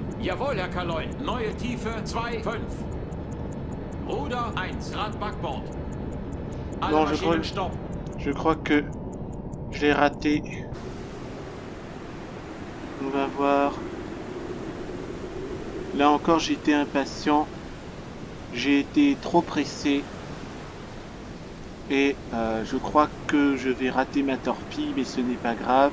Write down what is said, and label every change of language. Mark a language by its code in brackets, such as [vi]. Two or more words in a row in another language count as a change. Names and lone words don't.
[de] Jawohl, Herr Kaloin. Neue Tiefe 2,5. Ruder 1 Grad Backbord. Alle [fr] Non, [de] Maschinen stopp. [fr] je crois que je l'ai raté. On va voir. Là encore, j'étais impatient. J'ai été trop pressé. Et je crois que je vais rater ma torpille, mais ce n'est pas grave.